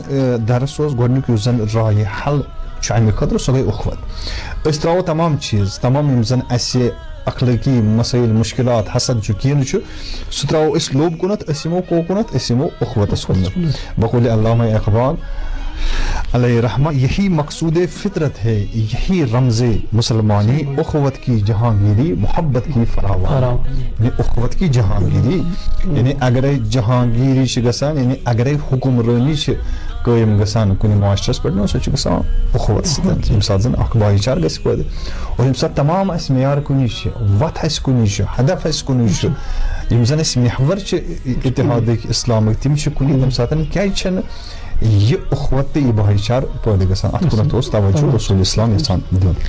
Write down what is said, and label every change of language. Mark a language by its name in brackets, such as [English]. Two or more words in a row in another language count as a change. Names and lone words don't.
[Kashmiri] درس اوس گۄڈنیُک یُس زن راے حل چھُ امہِ خٲطرٕ سۄ گٔے اخوت أسۍ تراوو تمام چیٖز تمام یِم زن اسہِ اخلٲقی مسٲیل مشکلات حسد چھُ کینٛہہ چھُ سُہ تراوو أسۍ لوب کُنتھ أسۍ یِمو کوکُنتھ أسۍ یِمو اخوتس کُنتھ بقول علامہ اقبال علیہ رحمہ [Urdu] یہی مقصود فطرت ہے یہی رمز مسلمانی اخوت کی جہانگیری محبت کی فراوانی [Kashmiri] یعنی [Urdu] اخوت کی جہانگیری [Kashmiri] یعنی اگرے جہانگیری چھِ گژھان یعنی اگرے حکمرٲنی چھِ قٲیِم گژھان کُنہِ معاشرس پٮ۪ٹھ سۄ چھِ گژھان اخوت سۭتۍ ییٚمہِ ساتہٕ زن اکھ بھایی چارٕ گژھِ پٲدٕ اور ییٚمہِ ساتہٕ تمام اسہِ معیار کُنی چھِ وتھ اسہِ کُنی چھُ ہدف اسہِ کُنی چھُ یِم زن اسہِ محور چھِ اتحادٕکۍ اسلامٕکۍ تِم چھِ کُنی تمہِ ساتہٕ کیازِ چھنہٕ یہِ اخوت تہٕ یہِ بھایی چارٕ پٲدٕ گژھان اتھ کُنتھ اوس توجہ رسول اسلام یژھان دیُن